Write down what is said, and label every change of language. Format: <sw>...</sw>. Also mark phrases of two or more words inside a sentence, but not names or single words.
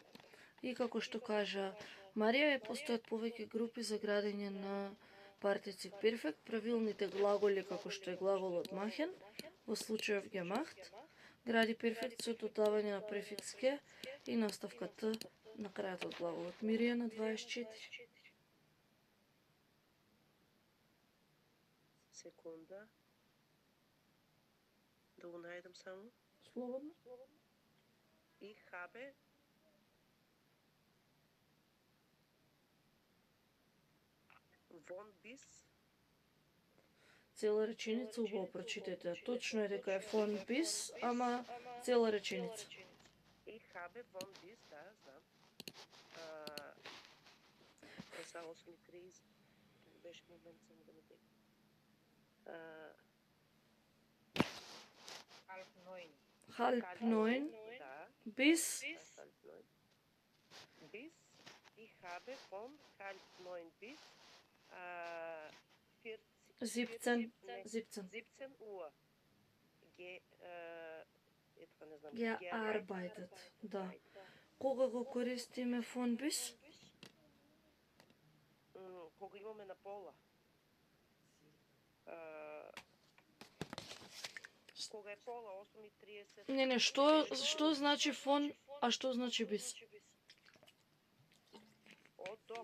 <mk>И како што кажа Марија, постојат повеќе групи за градење на партици перфект, правилните глаголи како што е глаголот machen, во случајов gemacht, гради перфект со додавање на префикс ке и наставка т на крајот од глаголот. Миријана, 24. Секунда. Да го најдам само. Слободно.</mk> <de>И habe. Von bis. Цела реченица, убаво прочитете.</de> <mk>Точно е дека е</mk> <de>von bis,</de> <mk>ама цела реченица.</mk> <de>И habe von bis,</de> <mk>да, знам. Е са 8:30. Беше момент само да ме текне.</mk> <de>Halb neun.</de> <mk>Да.</mk> <de>Bis. Halb neun. Bis. Ich habe von halb neun bis 17 Uhr.</de> <mk>Не знам. Gearbeitet. Да. Кога го користиме</mk> <de>von bis?</de> <mk>Кога имаме на пола. Кога е пола, 8:30. Не, што значи von, а што значи bis? Од до.</mk>